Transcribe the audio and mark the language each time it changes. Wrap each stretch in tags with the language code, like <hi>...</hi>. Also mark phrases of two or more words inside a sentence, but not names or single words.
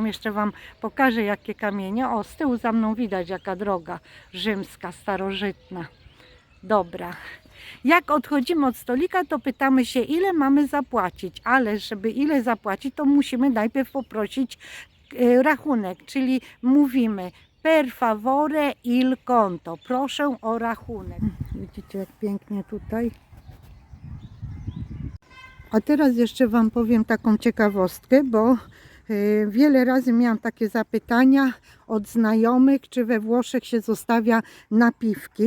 <pl>Jeszcze Wam pokażę, jakie kamienie. O, z tyłu za mną widać, jaka droga rzymska, starożytna. Dobra. Jak odchodzimy od stolika, to pytamy się, ile mamy zapłacić, ale żeby ile zapłacić, to musimy najpierw poprosić rachunek, czyli mówimy</pl> <it>per favore il conto,</it> <pl>proszę o rachunek. Widzicie, jak pięknie tutaj. A teraz jeszcze Wam powiem taką ciekawostkę, bo Wiele razy miałam takie zapytania od znajomych, czy we Włoszech się zostawia napiwki.</pl>